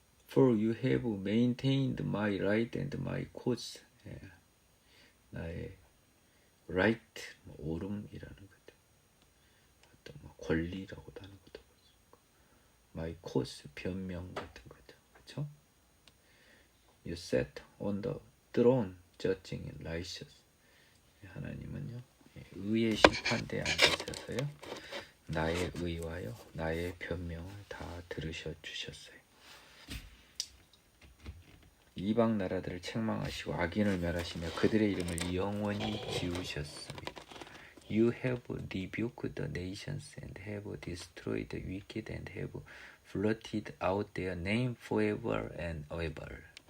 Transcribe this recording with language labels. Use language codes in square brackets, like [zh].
[en] For you have maintained my right and my cause. [ko] 나의 right, 옳음이라는 것, 어떤 권리라고도 하는 것도, [en] my cause, [ko] 변명 같은 거죠. 그렇죠? [en] You sat on the throne, judging and righteous. [ko] 하나님은요, 의의 심판대에 앉으셔서요, 나의 의와요, 나의 변명을 다 들으셔 주셨어요. 이방 나라들을 책망하시고 악인을 멸하시며 그들의 이름을 영원히 지우셨습니다. [en] You have rebuked the nations and have destroyed the wicked and have blotted out their name forever and ever.